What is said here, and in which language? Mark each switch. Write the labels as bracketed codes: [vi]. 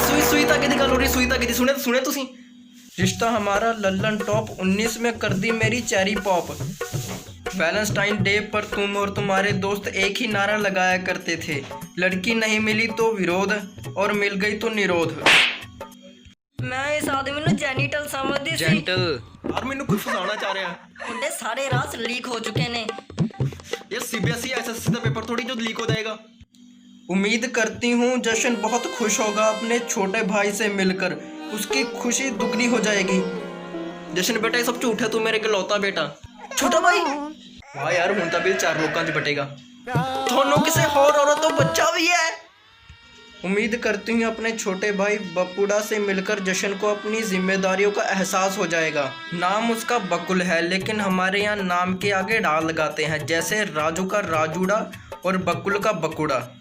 [pa] सुई धागे की गल हो रही। सुई धागे की सुने तुसी? [hi] रिश्ता हमारा लल्लन टॉप 19 में कर दी मेरी चेरी पॉप। वैलेंटाइन डे पर तुम और तुम्हारे दोस्त एक ही नारा लगाया करते थे, लड़की नहीं मिली तो विरोध और मिल गई तो निरोध। मैं इस आदमी [pa] ਨੂੰ ਜੈਨੀਟਲ ਸਮਝਦੀ ਸੀ। [en] gentle [hi] यार मैनू कुछ फसाना चाह रहा है। [pa] ਮੁੰਡੇ ਸਾਰੇ ਰਾਸ ਲੀਕ ਹੋ ਚੁੱਕੇ ਨੇ। [hi] यार सीबीएसई एसएससी का पेपर थोड़ी जो लीक हो जाएगा। उम्मीद करती हूँ जशन बहुत खुश होगा अपने छोटे भाई से मिलकर। उसकी खुशी दुगनी हो जाएगी। जशन बेटा ये सब झूठ है, तू मेरे इकलौता बेटा। छोटा भाई वाह यार, [pa] ਹੁਣ ਤਾਂ ਬਿਲ 4 ਲੋਕਾਂ 'ਚ ਬਟੇਗਾ। ਤੁਹਾਨੂੰ ਕਿਸੇ ਹੋਰ औरत ਤੋਂ बच्चा भी है। [hi] उम्मीद करती हूँ अपने छोटे भाई बपुड़ा से मिलकर जशन को अपनी जिम्मेदारियों का एहसास हो जाएगा। नाम उसका बकुल है, लेकिन हमारे यहाँ नाम के आगे डा लगाते हैं, जैसे राजू का राजूड़ा और बकुल का बकुड़ा।